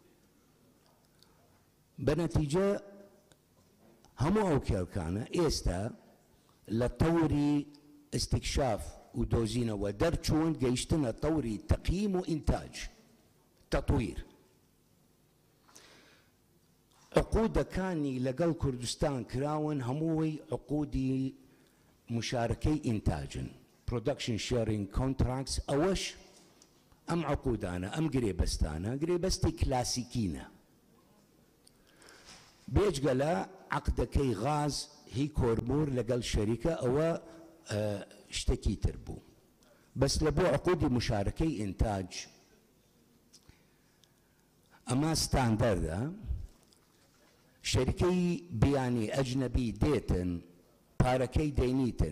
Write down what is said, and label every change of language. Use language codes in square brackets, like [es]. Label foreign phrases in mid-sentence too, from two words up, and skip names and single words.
[ckb] بەنەتیجە هەموو ئەو کێڵکانە ئێستا لە تەوری استیکشاف و دۆزینەوە دەرچوون گەیشتنە تەوری تەقییم و ئینتاج تەطویر عقودەکانی لەگەڵ کوردستان کراون هەمووی عقودی مشارکەی ئینتاجن [en] production sharing contracts [ckb] ئەوەش ئەم عقودانە ئەم گرێبەستانە گرێبەستی کلاسیکینە بێجگەلە عقدەکەی غاز هی کۆربوور لەگەڵ شەریکە ئەوە شتێکی تر بوو بەس لە بۆ عقودی مشارکەی ئینتاج ئەمە ستاندەردە شەریکەی بیانی ئەجنەبی دێتن پارەکەی دەینیتن